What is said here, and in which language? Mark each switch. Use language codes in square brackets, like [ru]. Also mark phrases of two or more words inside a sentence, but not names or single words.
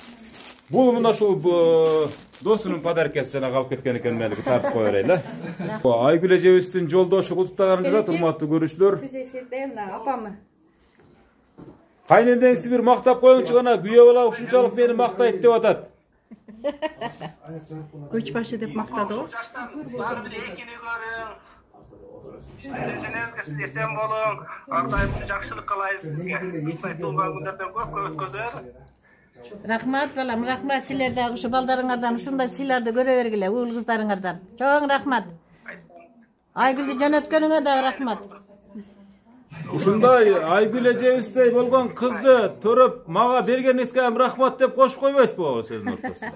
[ky] Бул мына ушул досунун подаркасы жана калып кеткен экен, мени тартып кое берели. Айгүл эжебиздин жолдошу куттуктаганын жазат, урматтуу көрүүчүлөр. Түз эфирде мына апамы Кайнендеңизди бир мактап коюңчу гана, күйөө бала ушунчалык мени мактайт деп атат. Көчбашы деп мактады го. [kk] Сиздеріңізге сіз есен болуң, ардайым жақшылық қалайын сізге. Қыстай туылған күндерден көп өткізер. [ky] Рахмат балам, рахмат силерден, ушу балдарыңардан ушундай сыйларды көрө бергиле, уул кыздарыңардан. Чоң рахмат. Айгүлдү жөнөткөнүңө да рахмат. Ушундай Айгүл эжебиздей болгон кызды төрөп мага бергениңизге ham рахмат деп кошуп койбойсузбу сөздүн ортосуна?